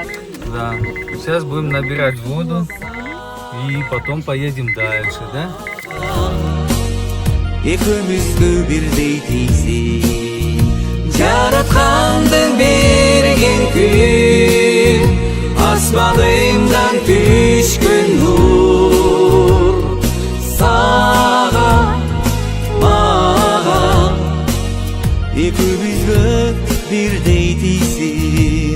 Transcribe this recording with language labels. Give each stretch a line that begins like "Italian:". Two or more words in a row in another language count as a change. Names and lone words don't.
Russian: Да, сейчас будем набирать воду и потом поедем дальше, да?
Kyrgyz: Экөөбүзгө бирдей тийсин. Жараткандын берген күн, асманымдан түшкөн нур. Сага, мага, экөөбүзгө бирдей тийсин.